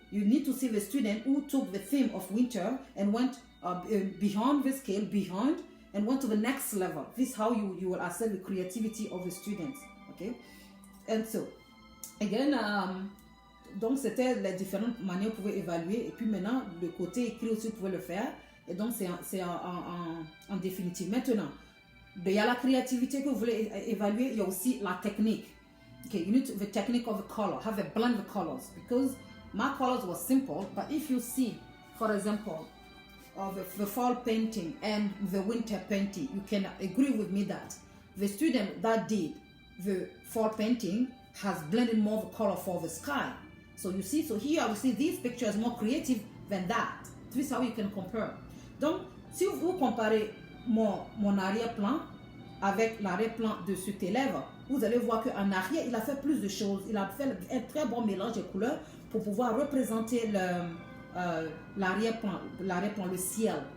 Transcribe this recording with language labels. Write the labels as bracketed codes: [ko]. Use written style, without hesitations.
[en] you need to see the student who took the theme of winter and went beyond the scale, beyond, and went to the next level. This is how you will assess the creativity of the students. Okay? And so, again, [fr] donc c'était les différentes manières vous pouvez évaluer. Et puis maintenant, le côté écrit aussi, vous pouvez le faire. Et donc, c'est en définitive. Maintenant, il y a la créativité que vous voulez évaluer, il y a aussi la technique. [en] Okay, you need the technique of the color, have a blend of colors. Because my colors were simple, but if you see, for example, the fall painting and the winter painting, you can agree with me that the student that did the fall painting has blended more of the color for the sky. So you see, so here we see this picture is more creative than that. This is how you can compare. [fr] Donc, si vous comparez mon arrière-plan avec l'arrière-plan de cet élève, vous allez voir qu'en arrière, il a fait plus de choses. Il a fait un très bon mélange de couleurs pour pouvoir représenter l'arrière-plan, le ciel.